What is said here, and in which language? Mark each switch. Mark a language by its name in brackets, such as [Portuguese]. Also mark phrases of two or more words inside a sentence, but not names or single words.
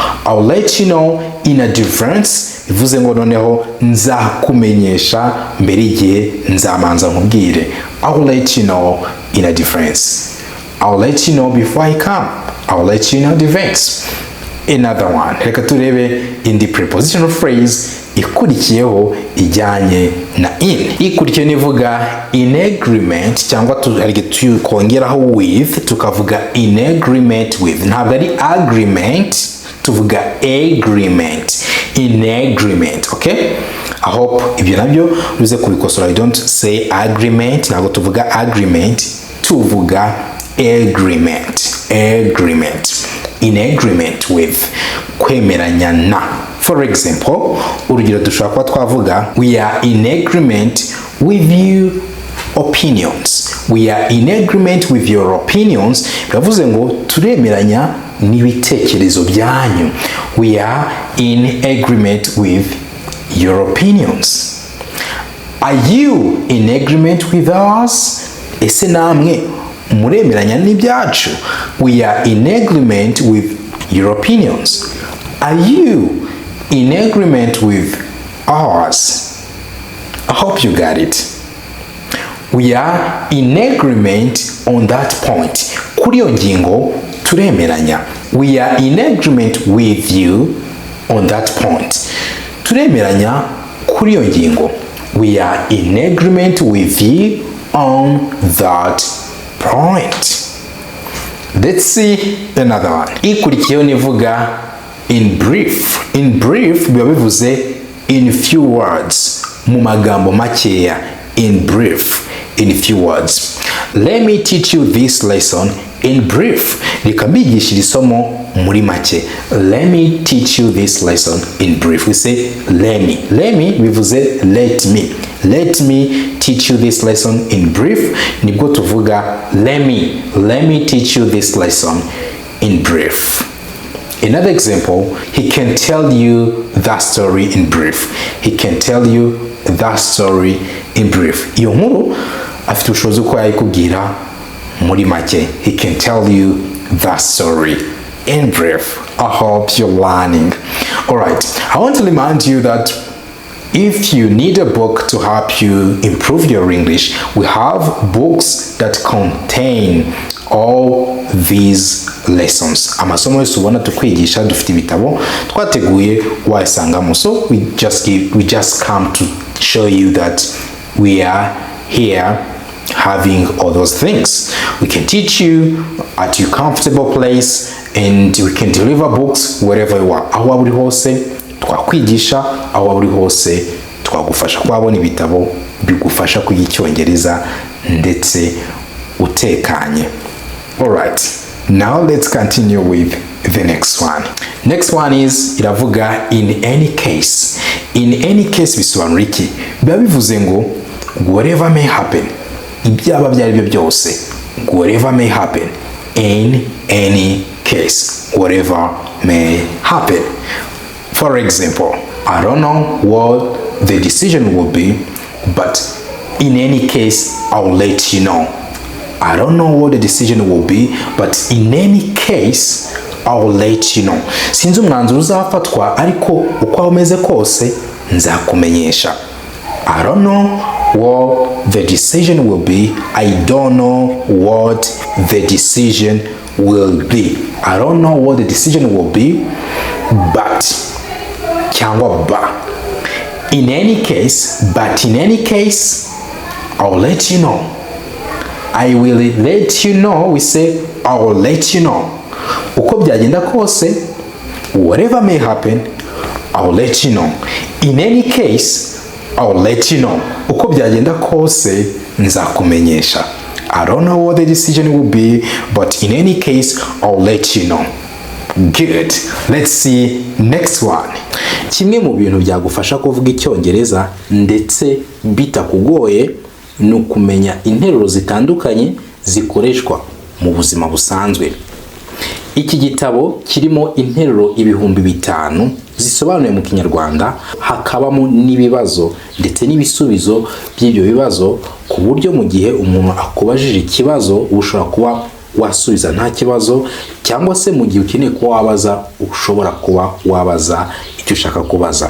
[English] I will let you know in advance. [Kinyarwanda] Bivuze ngo noneho nzakumenyesha mbere y'igihe, nzamanza nkubwire. [English] I will let you know in advance. I will let you know before I come. I will let you know in advance. another one. [Kinyarwanda] Reka turebe indi [English] prepositional phrase [Kinyarwanda] ikurikiyeho ijyanye na in. Ikurikiye nivuga [English] in agreement [Kinyarwanda] cyangwa tukongeraho with, tukavuga [English] in agreement with. [Kinyarwanda] Ntabwo ari agreement, tuvuga agreement. [English] In agreement, okay? I hope [Kinyarwanda] ibyo nabyo uze kubikosora. [English] I don't say agreement, [Kinyarwanda] ntabwo tuvuga agreement, tuvuga agreement. [English] Agreement. In agreement with, [Kinyarwanda] kwemeranya na. [English] For example, [Kinyarwanda] urugero dushobora kuba twavuga [English] we are in agreement with you opinions. We are in agreement with your opinions. [Kinyarwanda] Bivuze ngo turemeranya n'ibitekerezo byanyu. [English] We are in agreement with your opinions. Are you in agreement with us? [Kinyarwanda] Ese namwe muremeranya n'ibyacu? [English] We are in agreement with your opinions. Are you in agreement with ours? I hope you got it. We are in agreement on that point. [Kinyarwanda] Kuri iyo ngingo turemeranya. [English] We are in agreement with you on that point. [Kinyarwanda] Turemeranya kuri iyo ngingo. [English] We are in agreement with you on that point. Let's see another one. [Kinyarwanda] Ikurikiyeho nivuga [English] in brief. In brief [Kinyarwanda] biba bivuze [English] in few words, [Kinyarwanda] mu magambo makeya. [English] In brief, in few words. Let me teach you this lesson in brief. [Kinyarwanda] Reka mbigishire isomo muri make. [English] Let me teach you this lesson in brief. We say let me. Let me bivuze let me. Let me teach you this lesson in brief. [Kinyarwanda] Nibwo tuvuga [English] let me. Let me teach you this lesson in brief. Another example, he can tell you that story in brief. He can tell you that story in brief. Iyo nkuru afite ubushobozi ko yayikubwira muri make. He can tell you that story in brief. I hope you're learning. Alright, I want to remind you that if you need a book to help you improve your English, we have books that contain all these lessons. [Kinyarwanda] Amasomo yose ubona tukwigisha dufite ibitabo twateguye wayisangamo. [English] So we just come to show you that we are here having all those things. We can teach you at your comfortable place and we can deliver books wherever you are. [Kinyarwanda] Aho waba uri hose twakwigisha, aho waba uri hose twagufasha kwabona ibitabo bigufasha kwiga Icyongereza ndetse utekanye. [English] Alright, now let's continue with the next one. Next one is iravuga in any case. In any case [Kinyarwanda] bisobanura iki? Biba bivuze ngo [English] whatever may happen. [Kinyarwanda] Ibyaba byari byo byose. [English] Whatever may happen. In any case. Whatever may happen. For example, I don't know what the decision will be, but in any case, I'll let you know. I don't know what the decision will be, but in any case, I'll let you know. [Kinyarwanda] Sinzi umwanzuro uzafatwa, ariko uko umeze kose nzakumenyesha. [English] I don't know what the decision will be. I don't know what the decision will be. I don't know what the decision will be, but [Kinyarwanda] cyangwa ba. [English] In any case, but in any case, I'll let you know. I will let you know. We say I will let you know. [Kinyarwanda] Uko byagenda kose, [English] whatever may happen, I will let you know. In any case, I will let you know. [Kinyarwanda] Uko byagenda kose nzakumenyesha. [English] I don't know what the decision will be, but in any case, I'll let you know. Good. Let's see next one. [Kinyarwanda] Kimwe mu bintu byagufasha kuvuga Icyongereza ndetse bitakugoye ni ukumenya interuro zitandukanye zikoreshwa mu buzima busanzwe. Iki gitabo kirimo interuro 5,000 zisobanuye mu Kinyarwanda, hakabamo n'ibibazo ndetse n'ibisubizo by'ibyo bibazo, ku buryo mu gihe umuntu akubajije ikibazo ushobora kuba wasubiza nta kibazo, cyangwa se mu gihe ukeneye kuba wabaza ushobora kuba wabaza icyo ushaka kubaza.